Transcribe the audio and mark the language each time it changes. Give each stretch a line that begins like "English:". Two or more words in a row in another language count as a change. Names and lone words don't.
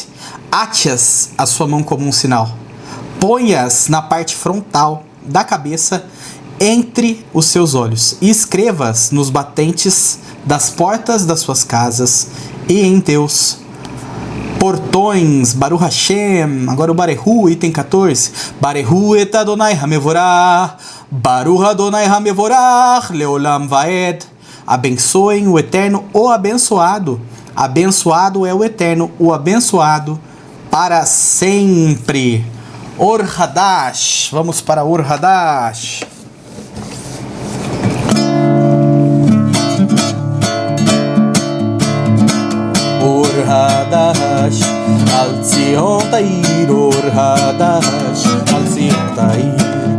Portuguese: Ate-as a sua mão como um sinal. Ponha-as na parte frontal da cabeça, entre os seus olhos, e escreva-as nos batentes das portas das suas casas e em teus portões.
Hebrew: ברוך השם.
Portuguese: Agora o Barehu, item 14.
Hebrew: ברכו את אדוני המבורך ברוך אדוני המבורך לעולם ועד.
Portuguese: Abençoem o Eterno, o abençoado. Abençoado é o Eterno, o abençoado para sempre. Or Hadash. Vamos para Or Hadash.
Hebrew: אור חדש על ציון תאיר. אור חדש על ציון תאיר.